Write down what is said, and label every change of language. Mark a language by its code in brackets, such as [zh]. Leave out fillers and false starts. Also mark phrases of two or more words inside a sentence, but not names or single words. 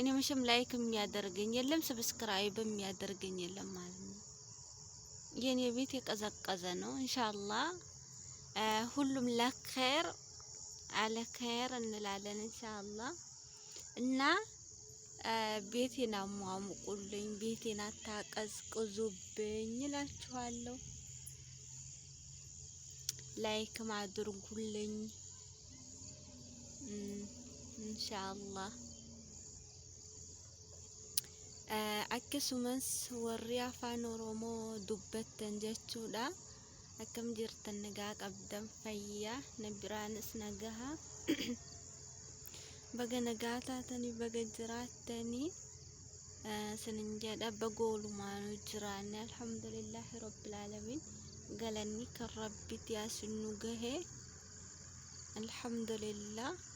[am] መቼም ላይክ የሚያደርገኝ የለም ሰብስክራይብ የሚያደርገኝ የለም ማለት ነው። የኔ ቤት የቀዘቀዘ ነው። [ar] إن شاء الله [am] ሁሉም ለኸይር አለ ኸይር እንላለን [ar] إن شاء الله። [am] እና ቤቴን አሟሙቁልኝ፣ ቤቴን አታቀዝቅዙብኝ እላችኋለሁ። ላይክ ማድርጉልኝ [ar] إن شاء الله። [om] akkasumas warri afaan oromoo dubbattan jechuudha. akkam jirtan nagaa qabdan fayyaa na biraanis nagaha baga nagaa taatanii baga jiraattanii sinin jedha bagoolumaanu jiraanne [ar] الحمد لله رب العالمين [om] galanni kan rabbitti yaasinu gahe [ar] الحمد لله.